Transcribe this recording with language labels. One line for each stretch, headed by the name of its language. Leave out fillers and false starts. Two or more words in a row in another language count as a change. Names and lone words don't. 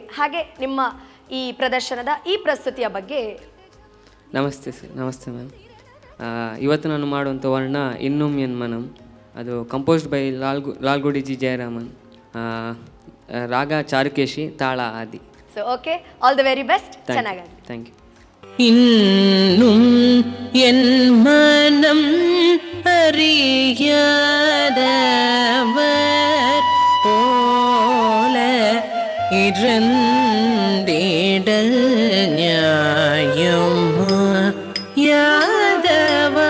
Kannada: ಹಾಗೆ ನಿಮ್ಮ ಈ ಪ್ರದರ್ಶನದ ಈ ಪ್ರಸ್ತುತಿಯ ಬಗ್ಗೆ. ನಮಸ್ತೆ ಸರ್. ನಮಸ್ತೆ ಮ್ಯಾಮ್. ಇವತ್ತು ನಾನು ಮಾಡುವಂಥ ವರ್ಣ ಇನ್ನುಂ ಎನ್ ಮನಂ. ಅದು
English: composed by
Kannada: ಲಾಲ್ಗುಡಿ ಜಿ ಜಯರಾಮನ್. ರಾಗ ಚಾರುಕೇಶಿ, ತಾಳ ಆದಿ.
English: so okay, all the very best. ಚೆನ್ನಾಗಿ. thank you.
Tamil: இன்னும் என் மனம் அறியாதவர் போல இருந்திடல் நியாயமா யாதவா.